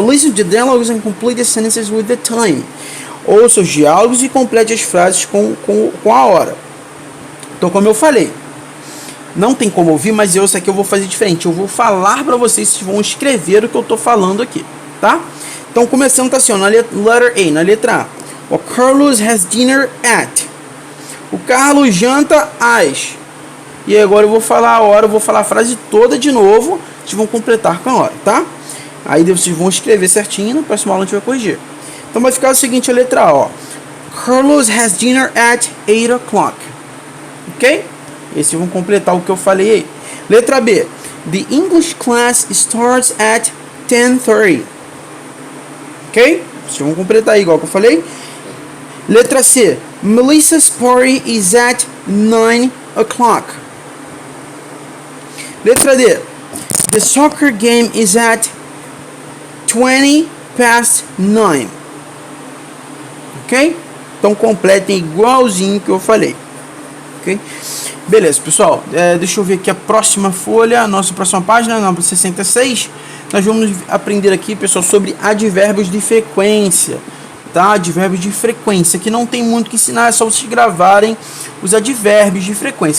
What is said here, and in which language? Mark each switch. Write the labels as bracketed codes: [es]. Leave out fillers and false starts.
[en] Listen to dialogues and complete the sentences with the time. [pt] Ouça os diálogos e complete as frases com a hora. Então, como eu falei, não tem como ouvir, mas isso aqui eu vou fazer diferente. Eu vou falar para vocês. Vocês vão escrever o que eu tô falando aqui. Tá? Então, começando, tá assim, ó, na letter A, na letra A. O Carlos [en] has dinner at. [pt] O Carlos janta às. E agora eu vou falar a hora, eu vou falar a frase toda de novo. Vocês vão completar com a hora, tá? Aí vocês vão escrever certinho, na próxima aula a gente vai corrigir. Então vai ficar o seguinte, a letra A, ó. [en] Carlos has dinner at 8 o'clock. Ok? [pt] E vocês vão completar o que eu falei aí. Letra B. [en] The English class starts at 10:30. Ok? [pt] Vocês vão completar aí, igual que eu falei. Letra C. [en] Melissa's party is at 9 o'clock. Letra D. The soccer game is at 20 past 9. Ok? [pt] Então completem igualzinho que eu falei. Ok? Beleza, pessoal. Deixa eu ver aqui a próxima folha, a nossa próxima página, na 66. Nós vamos aprender aqui, pessoal, sobre advérbios de frequência, tá? Advérbios de frequência, que não tem muito que ensinar, é só vocês gravarem os advérbios de frequência.